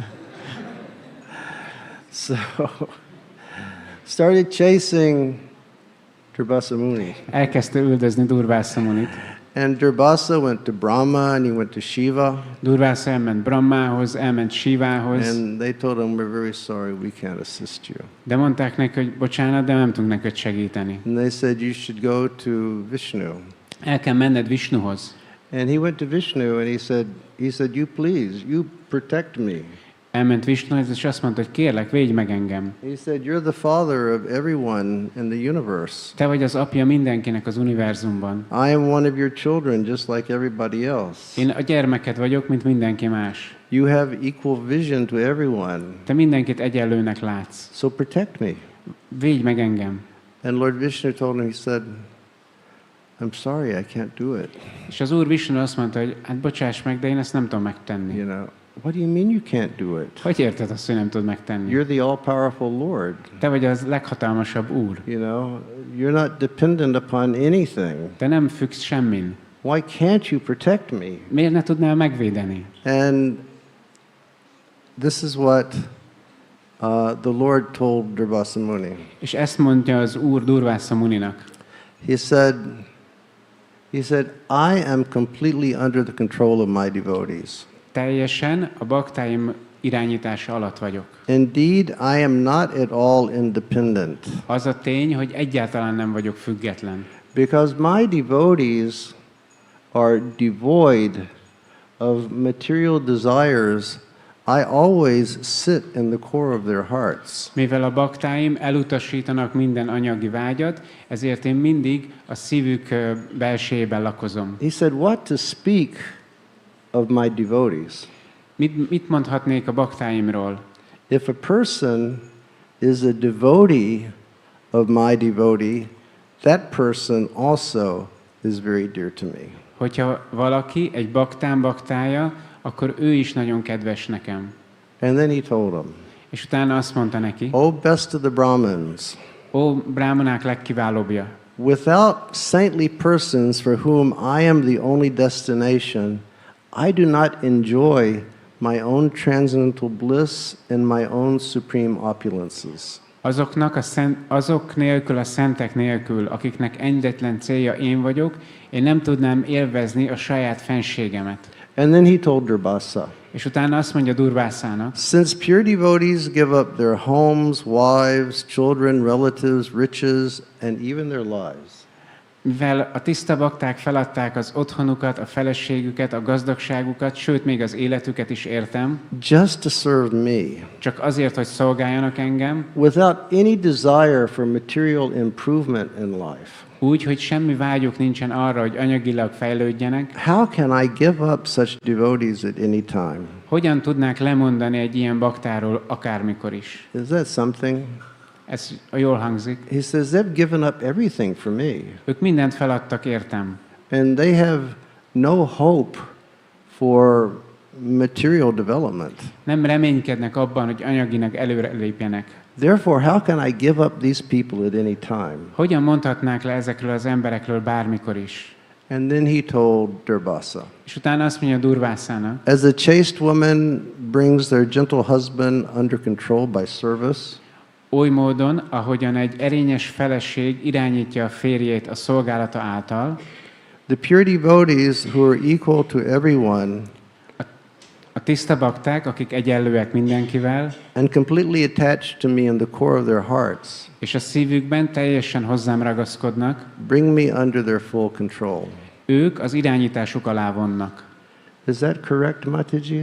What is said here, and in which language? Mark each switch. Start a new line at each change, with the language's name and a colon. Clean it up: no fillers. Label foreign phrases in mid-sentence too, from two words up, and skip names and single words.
English: So, started chasing Durvasa Muni.
Hungarian: Elkezdte üldözni Durvasa Munit.
English: And Durvasa went to Brahma and he went to Shiva.
Hungarian: Durvása elment Brahmához, elment Sivához,
English: And they told him, we're very sorry, we can't assist you.
Hungarian: de mondták neki, hogy bocsánat, de nem tudunk neked segíteni.
English: And they said, you should go to Vishnu.
Hungarian: El kell menned Visnuhoz.
English: And he went to Vishnu and he said, you please, you protect me.
Hungarian: Elment Visnuhoz, és azt mondta, hogy kérlek, védj meg engem.
English: He said, you're the father of everyone in the universe.
Hungarian: Te vagy az apja mindenkinek az univerzumban.
English: I am one of your children, just like everybody else.
Hungarian: Én a gyermeked vagyok, mint mindenki más.
English: You have equal vision to everyone.
Hungarian: Te mindenkit egyenlőnek látsz.
English: So protect me.
Hungarian: Védj meg engem.
English: And Lord Vishnu told him, he said, I'm sorry, I can't do it.
Hungarian: És az Úr Visnu azt mondta, hogy hát bocsáss meg, de én ezt nem tudom megtenni.
English: You know, what do you mean you can't do it?
Hungarian: Hogy érted azt, hogy nem tudod megtenni?
English: You're the all-powerful Lord.
Hungarian: Te vagy az leghatalmasabb Úr.
English: You know, you're not dependent upon anything.
Hungarian: Te nem függsz semmin.
English: Why can't you protect me?
Hungarian: Miért ne tudnál megvédeni?
English: And this is what the Lord told Durvasa Muni.
Hungarian: És ezt mondja az Úr Durvása Muninak.
English: He said, I am completely under the control of my devotees.
Hungarian: Teljesen a baktáim irányítása alatt vagyok.
English: Indeed, I am not at all independent.
Hungarian: Az a tény, hogy egyáltalán nem vagyok független.
English: Because my devotees are devoid of material desires, I always sit in the core of their hearts.
Hungarian: Mivel a baktáim elutasítanak minden anyagi vágyat, ezért én mindig a szívük belsejében lakozom.
English: He said, what to speak of my devotees?
Hungarian: Mit mondhatnék a baktáimról?
English: If a person is a devotee of my devotee, that person also is very dear to me.
Hungarian: Hogyha valaki egy baktám baktája, akkor ő is nagyon kedves nekem.
English: And then he told him,
Hungarian: És utána azt mondta neki,
English: O best of the Brahmins,
Hungarian: ó, brámanák legkiválóbbja,
English: without saintly persons for whom I am the only destination, I do not enjoy my own transcendental bliss and my own supreme opulences.
Hungarian: Azok nélkül, a szentek nélkül, akiknek egyetlen célja én vagyok, én nem tudnám élvezni a saját fenségemet.
English: And then he told Durvasa,
Hungarian: És utána azt mondja Durvásának,
English: since pure devotees give up their homes, wives, children, relatives, riches, and even their lives,
Hungarian: mivel a tiszta bakták feladták az otthonukat, a feleségüket, a gazdagságukat, sőt, még az életüket is értem,
English: just to serve me,
Hungarian: csak azért, hogy szolgáljanak engem,
English: without any desire for material improvement in life,
Hungarian: úgy, hogy semmi vágyuk nincsen arra, hogy anyagilag fejlődjenek,
English: how can I give up such devotees at any time?
Hungarian: hogyan tudnák lemondani egy ilyen baktáról akármikor is?
English: Is that something?
Hungarian: Ez jól hangzik.
English: He says, they've given up everything for me.
Hungarian: Ők mindent feladtak értem.
English: And they have no hope for material development.
Hungarian: Nem reménykednek abban, hogy anyaginak előre lépjenek.
English: Therefore, how can I give up these people at any time?
Hungarian: Hogyan mondhatnák le ezekről az emberekről bármikor is?
English: And then he told Durvasa,
Hungarian: És utána azt mondja Durvásának,
English: as a chaste woman brings their gentle husband under control by service,
Hungarian: oly módon, ahogyan egy erényes feleség irányítja a férjét a szolgálata által,
English: the pure devotees who are equal to everyone
Hungarian: a tiszta bakták, akik egyenlőek mindenkivel,
English: and completely attached to me in the core of their hearts,
Hungarian: és a szívükben teljesen hozzám ragaszkodnak,
English: bring me under their full control.
Hungarian: ők az irányításuk alá vonnak.
English: Is that correct, Matajis?